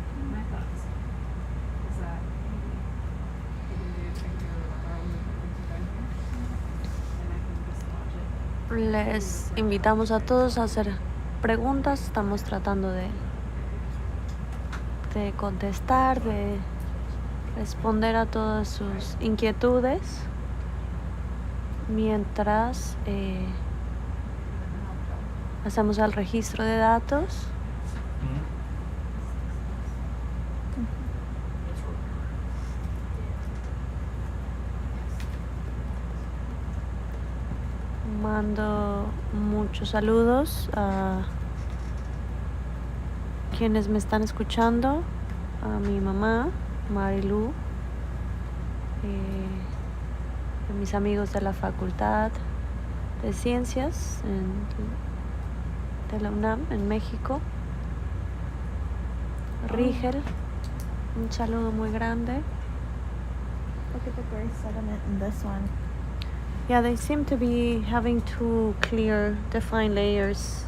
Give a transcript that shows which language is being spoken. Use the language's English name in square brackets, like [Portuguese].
[English] My thoughts is that maybe we can do a video of our own movement and I can just watch it. [Spanish] Les invitamos a todos a hacer preguntas. Estamos tratando de contestar, de responder a todas sus inquietudes mientras hacemos el registro de datos. Mando muchos saludos a quienes me están escuchando, a mi mamá, Marilu, a mis amigos de la Facultad de Ciencias de la UNAM en México, Rigel, un saludo muy grande. [English] Look at the gray sediment in this one. Yeah, they seem to be having two clear, defined layers.